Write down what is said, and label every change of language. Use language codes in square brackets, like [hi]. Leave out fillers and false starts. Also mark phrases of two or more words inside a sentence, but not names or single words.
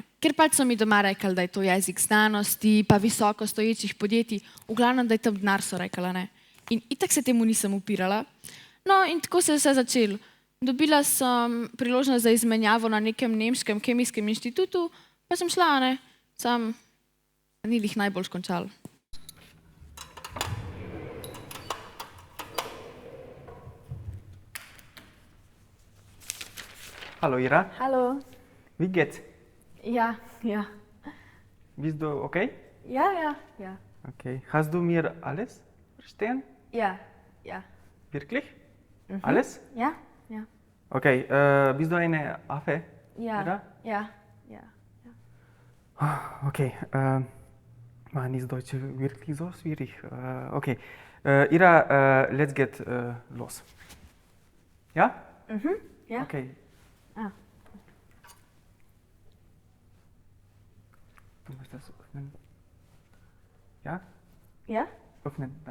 [sl] Ker pač so mi doma rekli, da je to jezik znanosti, pa visoko stoječih podjetij, v glavnem, da je tam denar, so rekla, ne. In itak se temu nisem upirala. No, in tako se je vse začelo. Dobila sem priložnost za izmenjavo na nekem nemškem kemijskem inštitutu, pa sem šla, ne. Sam ni jih najbolj končal. [de] Hallo Ira, Hallo. wie geht's? Ja, ja. Bist du okay? Ja, ja, ja. Okay. Hast du mir alles verstehen? Ja, ja. Wirklich? Alles? Ja, ja. Okay, bist du eine Affe? Ja, Ira? ja, ja. Okay, Mann, ist Deutsch wirklich so schwierig. Okay, Ira, [en] let's get [de] los. Ja? Ja. Okay. Ah. Du musst das öffnen. Ja? Ja? Öffnen das.